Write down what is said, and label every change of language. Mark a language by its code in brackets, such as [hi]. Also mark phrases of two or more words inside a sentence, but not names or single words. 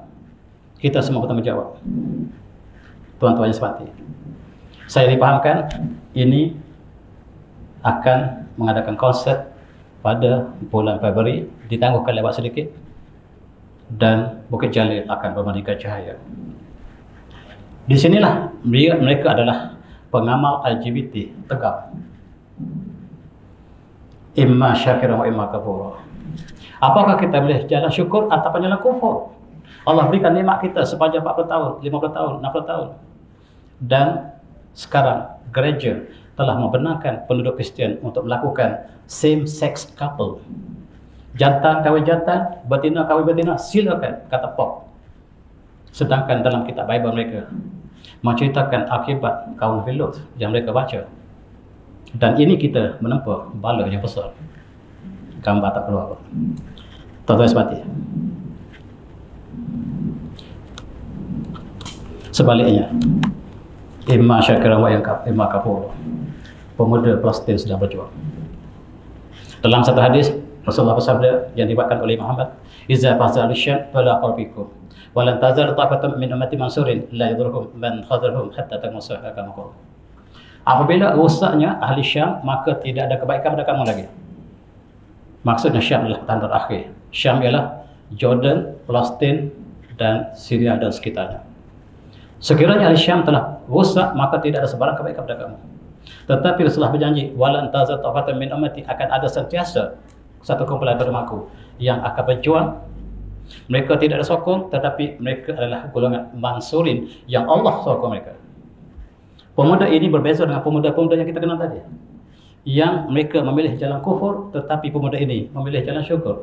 [ms] Kita semua bertanggung jawab. Tuan-tuan yang semati, saya dipahamkan ini akan mengadakan konsert pada bulan Februari, ditangguhkan lewat sedikit, dan Bukit Jalil akan bermandikan cahaya. Di sinilah mereka adalah pengamal LGBT tegak. [ar] إما شاكرا وإما كفورا. [ms] Apakah kita boleh jalan syukur atau jalan kufur? Allah berikan nikmat kita sepanjang 40 tahun, 50 tahun, 60 tahun. Dan sekarang gereja telah membenarkan penduduk Kristian untuk melakukan [en] same sex couple. [ms] Jantan kahwin jantan, betina kahwin betina, silakan, kata Pop. Sedangkan dalam kitab Bible mereka menceritakan akibat kaum Nabi Lut yang mereka baca. Dan ini kita menempuh bala yang besar. Gambar tak keluar. Tuan-tuan semati, sebaliknya, [ar] إما شاكرا وإما كفورا. [ms] Pemuda Palestin sedang berjuang. Dalam satu hadis Rasulullah bersabda yang dibawakan oleh Muhammad, [ar] "إذا فسد الشام فلا خيركم ولن تزال طائفة من أمتي منصورين لا يضرهم من خذلهم حتى تقوم كما قال." [ms] Apabila rusaknya ahli Syam, maka tidak ada kebaikan pada kamu lagi. Maksudnya Syam adalah tanda akhir. Syam ialah Jordan, Palestin, dan Syria dan sekitarnya. Sekiranya ahli Syam telah rusak, maka tidak ada sebarang kebaikan pada kamu. Tetapi Rasulullah berjanji, [ar] ولن تزال طائفة من أمتي, [ms] akan ada sentiasa satu kumpulan berumatku yang akan berjuang Mereka tidak ada sokong, tetapi mereka adalah golongan Mansurin yang Allah sokong mereka. Pemuda ini berbeza dengan pemuda-pemuda yang kita kenal tadi, yang mereka memilih jalan kufur, tetapi pemuda ini memilih jalan syukur.